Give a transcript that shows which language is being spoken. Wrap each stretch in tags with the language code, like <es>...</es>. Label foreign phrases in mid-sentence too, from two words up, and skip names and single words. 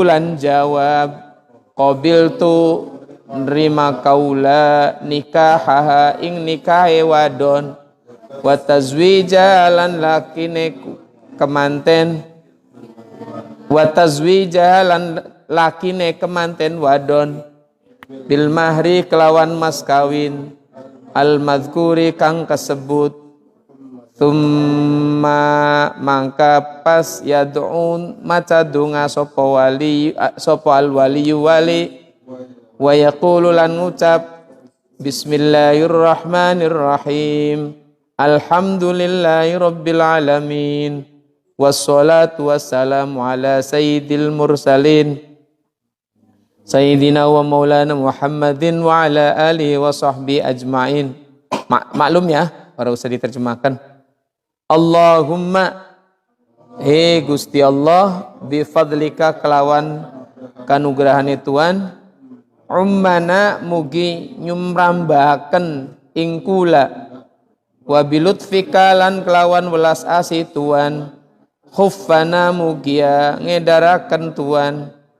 <jv>lan jawab qabiltu nerima kaula nikahaha ing nikahe wadon</jv> <ar>وتزويج</ar> <jv>lan lakine kemanten</jv> <ar>وتزويج</ar> <jv>lan lakine kemanten wadon</jv> <ar>بالمهر</ar> <jv>kelawan mas kawin</jv> <ar>المذكور</ar> <jv>kang kasebut.</jv> <ar>Tsumma</ar> <jv>mangka pas</jv> <ar>yad'un</ar> <jv>maca donga sapa wali sapa</jv> <ar>الولي ويقول</ar> <jv>lan ngucap</jv> <ar>بسم الله الرحمن الرحيم الحمد لله رب العالمين والصلاة والسلام على سيد المرسلين سيدنا ومولانا محمد وعلى آله وصحبه أجمعين.</ar> <jv>Maklum ya, ora usah diterjemahkan. Allahumma Gusti Allah bifadlika kelawan kanugrahane Tuhan ummana mugi nyumrambahaken ing kula</jv> <ar>وبلطفك</ar> <jv>lan kelawan welas asih Tuhan khuffana mugia ngedaraken Tuhan</jv>